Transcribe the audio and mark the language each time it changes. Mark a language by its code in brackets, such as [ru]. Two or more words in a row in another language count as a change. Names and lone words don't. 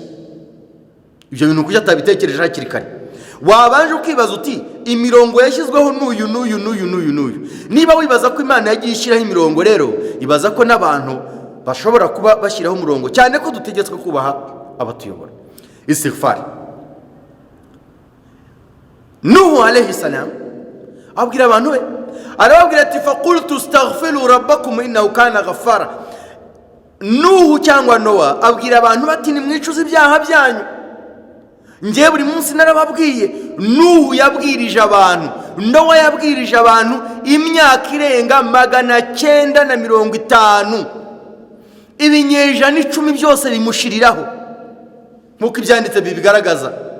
[rw] Ibyo bintu kuki atabitekereje hakiri kare? Wabanje ukibaza uti imirongo yashyizweho n'uyu. Niba wibaza ko Imana yagiye ishyiraho imirongo, rero ibaza ko n'abantu bashobora kuba bashyiraho umurongo, cyane ko dutegetswe kubaha abatuyobora. [ar] Istighfar. Nuhu عليه السلام [rw] abwira abantu be, arababwira ati [ar] فقلت استغفروا ربكم إنه كان غفارا. [rw] Nuhu cyangwa Nowa abwira abantu bati nimwicuze ibyaha byanyu. Ngiye buri munsi narababwiye. Nuhu yabwirije abantu, Nowa yabwirije abantu imyaka irenga 950, ibinyejana 10 byose bimushiriraho, nkuko ibyanditse bibigaragaza.